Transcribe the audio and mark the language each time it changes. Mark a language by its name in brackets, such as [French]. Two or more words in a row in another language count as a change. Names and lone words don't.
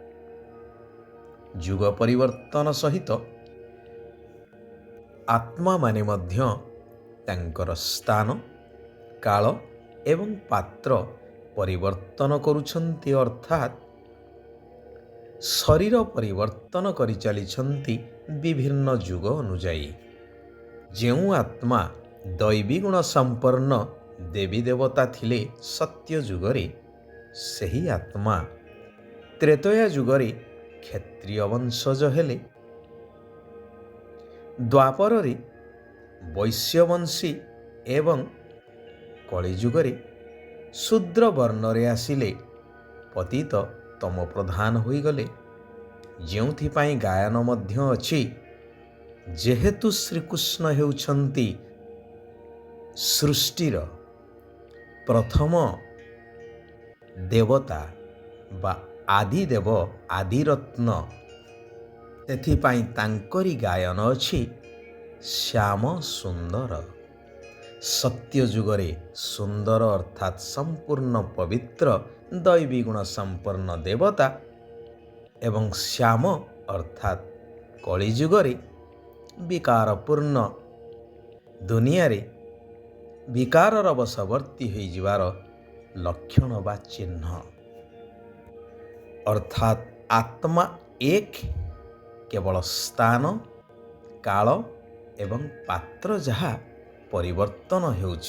[Odia] ଯୁଗ ପରିବର୍ତ୍ତନ ସହିତ ଆତ୍ମା ମାନେ ମଧ୍ୟ ତାଙ୍କର ସ୍ଥାନ, କାଳ ଏବଂ ପାତ୍ର ପରିବର୍ତ୍ତନ କରୁଛନ୍ତି, ଅର୍ଥାତ ଶରୀର ପରିବର୍ତ୍ତନ କରି ଚାଲିଛନ୍ତି ବିଭିନ୍ନ ଯୁଗ ଅନୁଯାୟୀ। ଯେଉଁ ଆତ୍ମା ଦୈବୀ ଗୁଣ ସମ୍ପନ୍ନ ଦେବୀ ଦେବତା ଥିଲେ ସତ୍ୟ ଯୁଗରେ, ସେହି ଆତ୍ମା ତ୍ରେତୟା ଯୁଗରେ କ୍ଷତ୍ରିୟ ବଂଶଜ ହେଲେ, ଦ୍ୱାପରେ ବୈଶ୍ୟବଂଶୀ ଏବଂ କଳିଯୁଗରେ ଶୂଦ୍ର ବର୍ଣ୍ଣରେ ଆସିଲେ ପତିତ ତମ ପ୍ରଧାନ ହୋଇଗଲେ। ଯେଉଁଥିପାଇଁ ଗାୟନ ମଧ୍ୟ ଅଛି, ଯେହେତୁ ଶ୍ରୀକୃଷ୍ଣ ହେଉଛନ୍ତି ସୃଷ୍ଟିର ପ୍ରଥମ ଦେବତା ବା ଆଦିଦେବ ଆଦିରତ୍ନ, ତେଣୁପାଇଁ ତାଙ୍କରି ଗାୟନ ଅଛି ଶ୍ୟାମ ସୁନ୍ଦର। ସତ୍ୟ ଯୁଗରେ ସୁନ୍ଦର ଅର୍ଥାତ ସମ୍ପୂର୍ଣ୍ଣ ପବିତ୍ର ଦୈବୀ ଗୁଣ ସମ୍ପନ୍ନ ଦେବତା ଏବଂ ଶ୍ୟାମ ଅର୍ଥାତ କଳିଯୁଗରେ ବିକାରପୂର୍ଣ୍ଣ ଦୁନିଆ ରେ ବିକାରର ବଶବର୍ତ୍ତୀ ହୋଇ ଜୀବର ଲକ୍ଷଣ ବା ଚିହ୍ନ, ଅର୍ଥାତ ଆତ୍ମା ଏକ କେବଳ ସ୍ଥାନ, କାଳ ଏବଂ ପାତ୍ର ଯାହା ପରିବର୍ତ୍ତନ ହେଉଛି।